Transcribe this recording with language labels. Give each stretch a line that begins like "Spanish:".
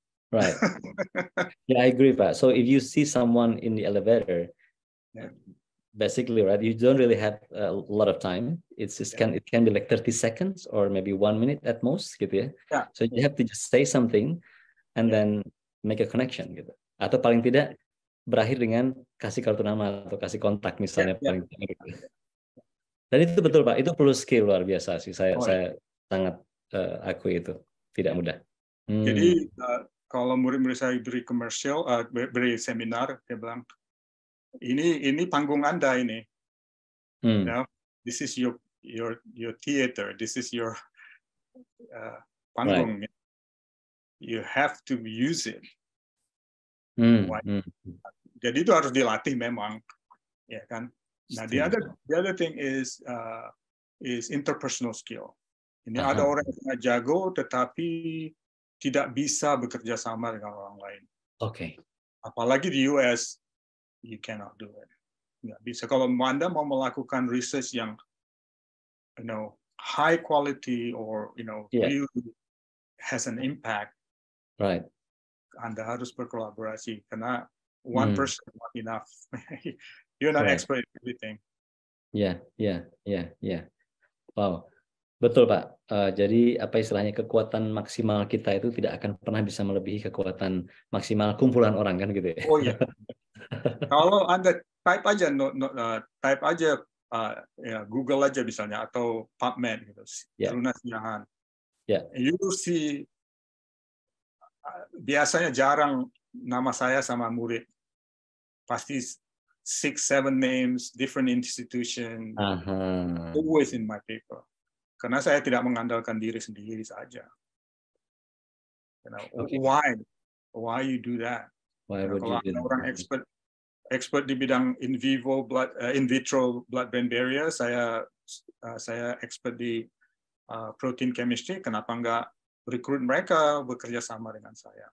English: Right. Yeah, I agree, Pak. So if you see someone in the elevator, basically, right, you don't really have a lot of time. It can be like 30 seconds or maybe 1 minute at most, gitu ya. Yeah. So you have to just say something and then make a connection, gitu.
Indonesian: Atau paling tidak berakhir dengan kasih kartu nama atau kasih kontak misalnya paling tidak. Gitu. Dan itu betul Pak, itu perlu skill luar biasa sih. Saya sangat akui itu tidak mudah. Jadi kalau murid-murid saya beri komersial, beri seminar, dia bilang, ini panggung Anda ini.
English: You know, this is your theater, this is your panggung. Right. You have to use it.
Indonesian: Jadi itu harus dilatih memang, ya kan. Nah,
English: the other thing is interpersonal skill.
Indonesian: Ini ada orang yang sangat jago tetapi tidak bisa bekerja sama dengan orang lain.
English: Okay.
Indonesian: Apalagi di US,
English: you cannot do it.
Indonesian: Nggak bisa. Kalau Anda mau melakukan research yang,
English: high quality or really has an impact, right?
Indonesian: Anda harus berkolaborasi karena
English: one person not enough. You're not expert in everything.
Indonesian: Yeah. Wow, betul Pak. Jadi apa istilahnya, kekuatan maksimal kita itu tidak akan pernah bisa melebihi kekuatan maksimal kumpulan orang kan gitu ya. Oh iya. Kalau Anda type aja Google aja misalnya atau PubMed gitu, Truna Siahaan.
English: You will see,
Indonesian: biasanya jarang nama saya sama murid.
English: Pasti 6-7 names, different institution, always in my paper.
Indonesian: Karena saya tidak mengandalkan diri sendiri saja.
English: Why you do that? Why would
Indonesian: kalau
English: you do
Indonesian: orang expert expert di bidang in vitro blood-brain barrier, saya expert di protein chemistry, kenapa nggak rekrut mereka bekerja sama dengan saya?